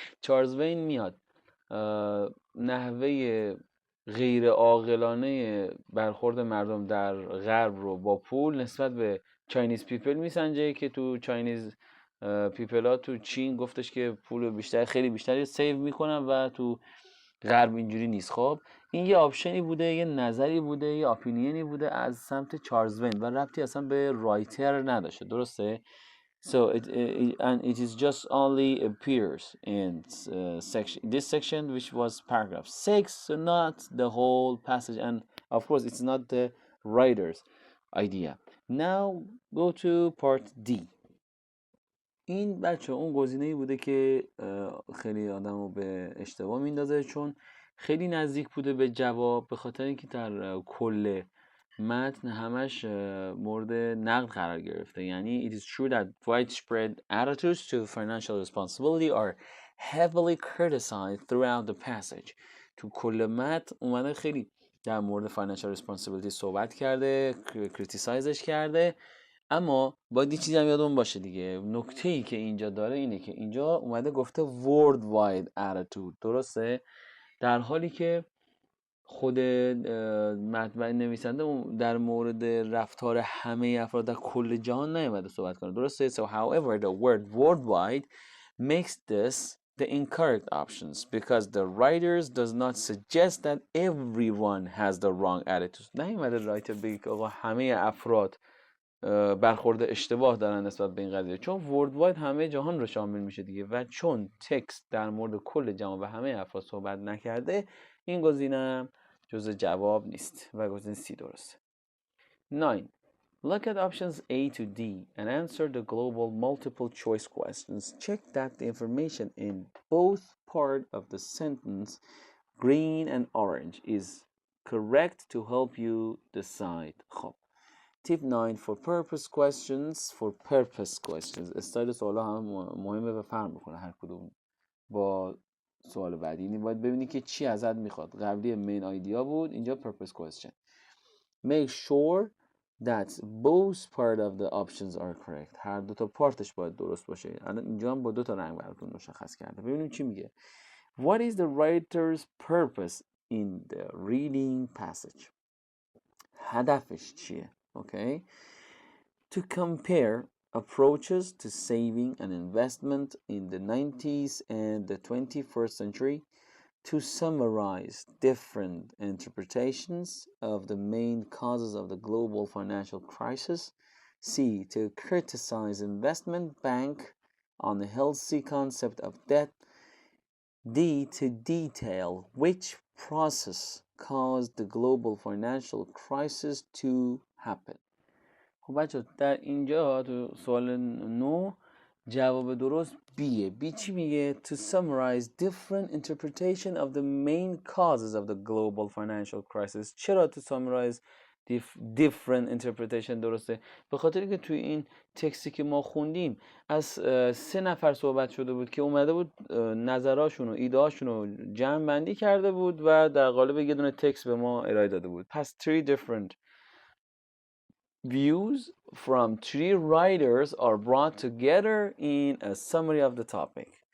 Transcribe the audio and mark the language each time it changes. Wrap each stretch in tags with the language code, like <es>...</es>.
<fa>چارلز وین میاد نحوه غیر عاقلانه برخورد مردم در غرب رو با پول نسبت به چاینیز پیپل میسنجه که تو چاینیز پیپل ها تو چین گفتش که پول بیشتر خیلی بیشتری سیو میکنن و تو غرب اینجوری نیست. خب این یه آپشنی بوده، یه نظری بوده، یه اپینینی بوده از سمت چارلز وین و ربطی اصلا به رایتر نداشته. درسته؟</fa> <en>So and it is just only appears in this section, which was paragraph 6, so not the whole passage, and of course it's not the writer's idea. Now go to part D.</en> <fa>این بچه اون گزینه‌ای بوده که خیلی آدمو به اشتباه میندازه چون خیلی نزدیک بوده به جواب، به خاطر اینکه در کل متن همش مورد نقد قرار گرفته. یعنی</fa> <en>it is true that widespread attitudes to financial responsibility are heavily criticized throughout the passage.</en> <fa>تو کل متن اومده خیلی در مورد financial responsibility صحبت کرده، کریتیسایزش کرده، اما باید یه چیزی هم یادمون باشه دیگه. نکته‌ای که اینجا داره اینه که اینجا اومده گفته worldwide attitude. درسته؟ در حالی که خود متن نویسنده در مورد رفتار همه افراد در کل جهان نیومده صحبت کنه. درسته؟</fa> <en>So however the word worldwide makes this the incorrect options because the writers does not suggest that everyone has the wrong attitude.</en> <fa>نیومده رایتر بگه که آقا همه افراد برخورد اشتباه دارن نسبت به این قضیه، چون worldwide همه جهان رو شامل میشه دیگه و چون تکست در مورد کل جهان و همه افراد صحبت نکرده این گزینه جزء جواب نیست و گزینه C درسته.</fa> <en>9. Look at options A to D and answer the global multiple choice questions. Check that the information in both part of the sentence, green and orange, is correct to help you decide.</en> <fa>خب</fa> <en>Tip 9 for purpose questions. For purpose questions</en> <fa>استایل سوالا هم مهمه و فرق میکنه هر کدوم با سوال بعدی. یعنی باید ببینی که چی ازت میخواد. قبلی</fa> <en>main idea</en> <fa>بود، اینجا</fa> <en>purpose question. Make sure that both part of the options are correct.</en> <fa>هر دو تا پارتش باید درست باشه. الان اینجا هم با دو تا رنگ براتون مشخص کرده. ببینیم چی میگه.</fa> <en>What is the writer's purpose in the reading passage؟</en> <fa>هدفش چیه؟</fa> <en>Okay. To compare approaches to saving and investment in the 90s and the 21st century, to summarize different interpretations of the main causes of the global financial crisis. C. To criticize investment bank on the healthy concept of debt. D. To detail which process caused the global financial crisis to happen.</en> <fa>خب بچه در اینجا تو سوال 9 جواب درست بیه. بی چی میگه؟</fa> <en>To summarize different interpretation of the main causes of the global financial crisis.</en> <fa>چرا</fa> <en>to summarize different interpretation</en> <fa>درسته؟ به خاطر که توی این تکستی که ما خوندیم از 3 نفر صحبت شده بود که اومده بود نظراشون و ایدهاشون رو جمع بندی کرده بود و در قالب یه دونه تکست به ما ارائه داده بود. پس</fa> <en>3 different views from 3 writers are brought together in a summary of the topic.</en>